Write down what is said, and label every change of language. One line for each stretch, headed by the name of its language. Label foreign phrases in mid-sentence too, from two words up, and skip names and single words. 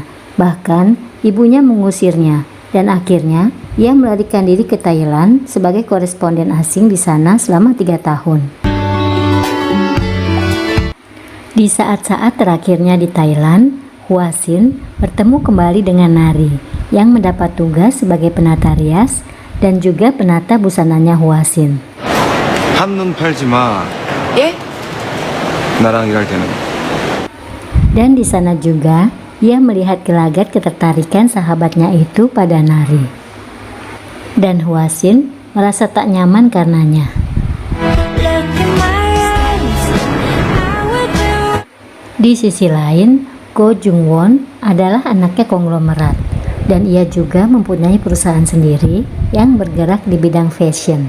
Indonesian: Bahkan, ibunya mengusirnya dan akhirnya ia melarikan diri ke Thailand sebagai koresponden asing di sana selama 3 tahun. Di saat-saat terakhirnya di Thailand, Hwa-sin bertemu kembali dengan Nari yang mendapat tugas sebagai penata rias dan juga penata busananya Hwa-sin.
Korean: 한눈 팔지 마. 예? 나랑 일할 때는.
Indonesian: Dan di sana juga ia melihat gelagat ketertarikan sahabatnya itu pada Nari. Dan Hwa-sin merasa tak nyaman karenanya. Di sisi lain, Go Jung Won adalah anaknya konglomerat dan ia juga mempunyai perusahaan sendiri yang bergerak di bidang fashion.